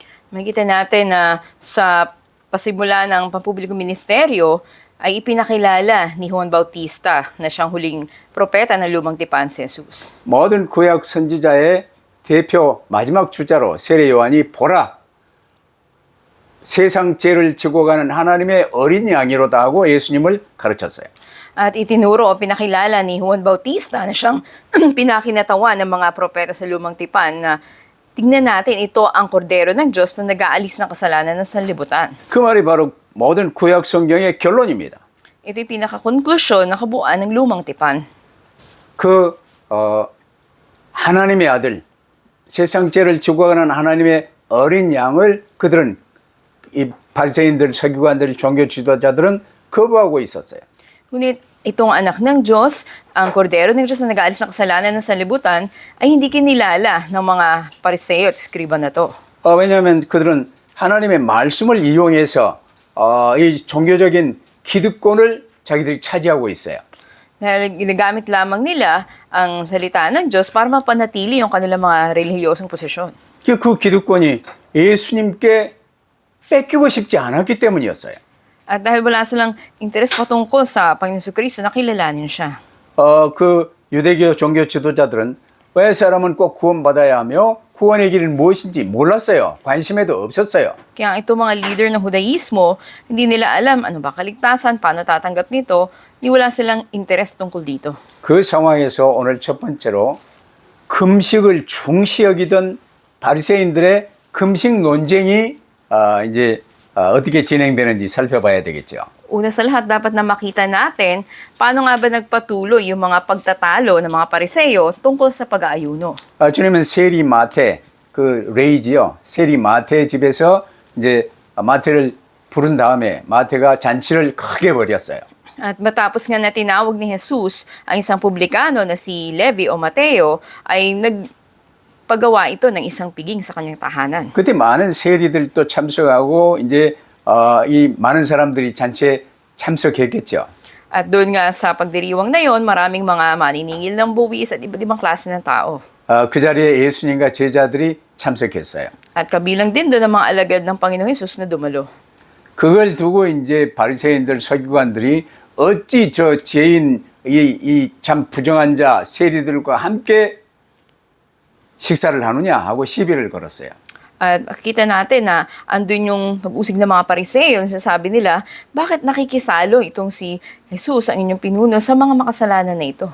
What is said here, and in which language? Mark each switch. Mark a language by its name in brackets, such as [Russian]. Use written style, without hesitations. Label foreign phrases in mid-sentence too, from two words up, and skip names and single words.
[Filipino] Makita natin na sa pasimula ng pampublikong ministeryo, ay ipinakilala ni Juan Bautista na siyang huling propeta ng lumang tipan si Jesus. [Korean] 모든 구약 선지자의 대표 마지막 주자로 세례 요한이 보라 세상 죄를 지고 가는 하나님의 어린 양이로다 하고 예수님을 가르쳤어요. [Filipino] At itinuro o pinakilala ni Juan Bautista na siyang pinakinatawan ng mga propeta sa lumang tipan na tingnan natin, ito ang kordero ng Diyos na nag-aalis ng kasalanan ng sanlibutan. [Korean] 그 말이 바로 모든 구약 성경의 결론입니다. [Filipino] Ito yung pinakakonklusyon ng kabuuan ng lumang tipan. [Korean] 그 하나님의 아들 세상 죄를 지고 가는 하나님의 어린 양을 그들은 이 바리새인들, 서기관들, 종교 지도자들은 거부하고 있었어요. [Filipino] Ngunit itong anak ng Diyos, ang kordero ng Diyos na nag-aalis ng kasalanan ng sanlibutan, ay hindi kinilala ng mga pariseo at eskriba na to. [Korean] 왜냐하면 그들은 하나님의 말씀을 이용해서 이 종교적인 기득권을 자기들이 차지하고 있어요. [Filipino] Dahil ginagamit lamang nila ang salita ng Diyos para mapanatili yung kanilang mga relihiyosong posisyon. [Korean] 그 기득권이 예수님께 뺏기고 싶지 않았기 때문이었어요. [Filipino] At dahil wala silang interes patungkol sa Panginoon Jesucristo, nakilalanin siya. [Korean] 그 유대교 종교 지도자들은 왜 사람은 꼭 구원받아야 하며 구원의 길은 무엇인지 몰랐어요. 관심에도 없었어요. [Filipino] Kaya itong mga leader ng Judaismo, hindi nila alam ano ba kaligtasan, paano tatanggap nito, ni wala silang interes tungkol dito. [Korean] 그 상황에서 오늘 첫 번째로 금식을 중시 여기던 바리새인들의 금식 논쟁이 이제 어떻게 진행되는지 살펴봐야 되겠죠. [Filipino] Una sa lahat, dapat na makita natin paano nga ba nagpatuloy yung mga pagtatalo ng mga pariseo tungkol sa pag-aayuno. [Korean] 주님은 세리 마태 그 레이지요. 세리 마태의 집에서 이제 마태를 부른 다음에 마태가 잔치를 크게 벌였어요. [Filipino] At matapos nga na tinawag ni Jesus ang isang publikano na si Levi o Mateo, ay nagpagawa ito ng isang piging sa kanyang tahanan. [Korean] 그때 많은 세리들도 참석하고 이제 이 많은 사람들이 잔치에 참석했겠죠. [Filipino] At doon nga sa pagdiriwang na yon, maraming mga maniningil ng buwis at iba't ibang klase ng tao. [Korean] 그 자리에 예수님과 제자들이 참석했어요. [Filipino] At kabilang din doon ang mga alagad ng Panginoong Hesus na dumalo. [Korean] 그걸 두고 이제 바리새인들 서기관들이 어찌 저 죄인 이 참 부정한 자 세리들과 함께 식사를 하느냐 하고 시비를 걸었어요. [Filipino] At makikita natin na andun yung pag-usig ng mga pariseo, nasasabi nila, bakit nakikisalo itong si Jesus, ang inyong pinuno, sa mga makasalanan na ito?